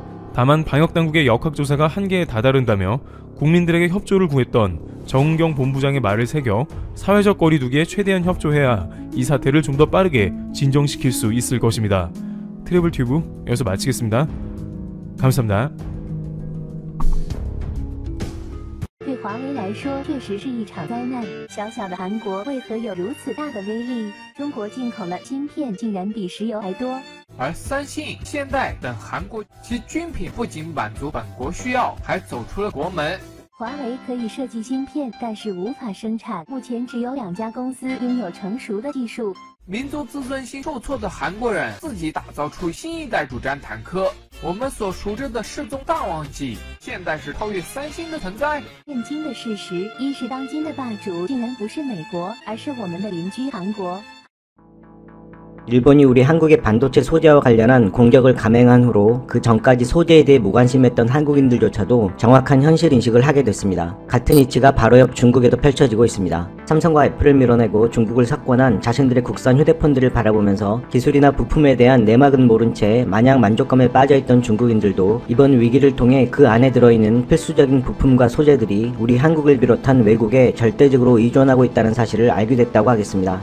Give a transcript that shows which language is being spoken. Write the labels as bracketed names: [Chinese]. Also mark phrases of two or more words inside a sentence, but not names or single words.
[Korean] 다만 방역당국의 역학조사가 한계에 다다른다며 국민들에게 협조를 구했던 정은경 본부장의 말을 새겨 사회적 거리두기에 최대한 협조해야 이 사태를 좀 더 빠르게 진정시킬 수 있을 것입니다. 트래블튜브 여기서 마치겠습니다. 감사합니다. [Chinese] 对华为来说，确实是一场灾难。小小的韩国为何有如此大的威力？中国进口的芯片竟然比石油还多。而三星、现代等韩国其军品不仅满足本国需要，还走出了国门。华为可以设计芯片，但是无法生产。目前只有2家公司拥有成熟的技术。民族自尊心受挫的韩国人自己打造出新一代主战坦克。我们所熟知的世宗大忘记，现在是超越三星的存在。震惊的事实，一是当今的霸主竟然不是美国，而是我们的邻居韩国。 [Korean] 일본이 우리 한국의 반도체 소재와 관련한 공격을 감행한 후로 그 전까지 소재에 대해 무관심했던 한국인들조차도 정확한 현실인식을 하게 됐습니다. 같은 이치가 바로 옆 중국에도 펼쳐지고 있습니다. 삼성과 애플을 밀어내고 중국을 석권한 자신들의 국산 휴대폰들을 바라보면서 기술이나 부품에 대한 내막은 모른 채 마냥 만족감에 빠져있던 중국인들도 이번 위기를 통해 그 안에 들어있는 필수적인 부품과 소재들이 우리 한국을 비롯한 외국에 절대적으로 의존하고 있다는 사실을 알게 됐다고 하겠습니다.